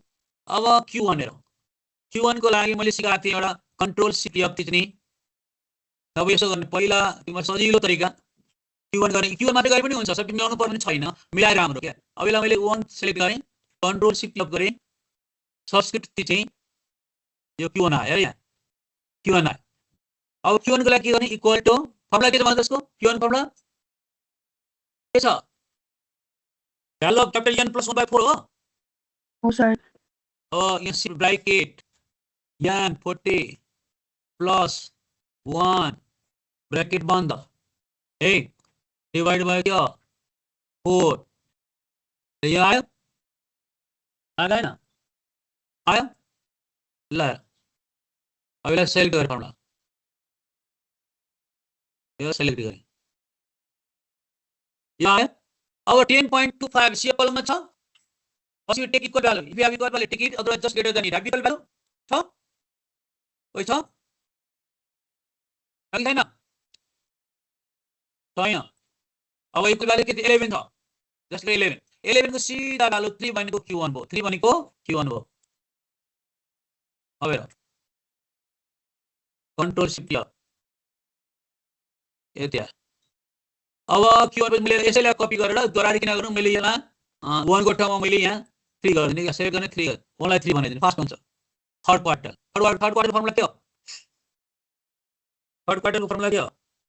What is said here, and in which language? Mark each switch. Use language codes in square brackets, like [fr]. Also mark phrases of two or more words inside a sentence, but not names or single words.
[ne] अब Q1 हेरौं Q1 को लागि मैले सिकाएको थिएँ एउटा [en] control shift F [ne] थिच्ने अब यसो गर्ने पहिला तिम्रो सजिलो तरिका Q1 गर्ने Q1 मात्रै गरे पनि हुन्छ सब मिलाउनु पर्ने छैन मिलाएर राम्रो के अब यसलाई मैले 1 सिलेक्ट गरे [en] control shift F [ne] गरे सबस्क्रिप्ट थिचे यो Q1 आयो यहाँ Q1 आयो अब Q1 को लागि के गर्ने [en] equal to [ne] फर्मुला के छ भन्दा त्यसको Q1 फर्मुला के छ [en] value of capital n [ne] + 1/4 हो सर यहाँ [en] shift bracket [ne] n 40 + 1 ब्रैकेट [hi] बंद है [en] divide by [hi] क्या 4 ये [ne] आयो आयो ना आयो ल अब यसलाई सेलेक्ट गरेर फर्मुला यो सेलेक्ट गरे यो आयो अब 10.25 सी कलममा छ पछि [en] take equal value if you have equal value take it otherwise just greater than it have equal value [ne] छ ओइ छ छैन छैन अब [en] equal value [ne] के 11 छ जस्ट 11 को सीधा भ्यालु 3 भनेको Q1 भयो 3 भनेको Q1 भयो अब हेर [en] control shift [ne] ल यति अब Q1 पनि मैले यसैलाई कपी गरेर दोहोऱ्याएर किन गर्नु मैले यहाँ 1 को ठाउँमा मैले यहाँ 3 गर्दिने सेभ गर्ने 3 1 लाई 3 बनाइदिनु फास्ट हुन्छ [en] third quarter formula [ne] के हो [en] third quarter [ne] को फर्मुला के हो